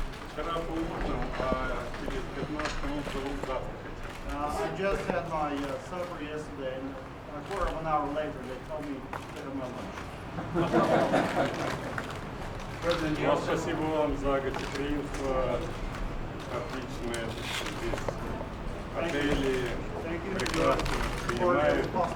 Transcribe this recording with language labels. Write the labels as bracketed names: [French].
[Russian] Вчера поужинал, а через 15 минут зовут завтракать. [English] I just had my supper yesterday, and a quarter of an hour later they told me to get my lunch. President Yeltsin. [Russian] Спасибо вам за гостеприимство, отличное здесь отели, прекрасно принимают.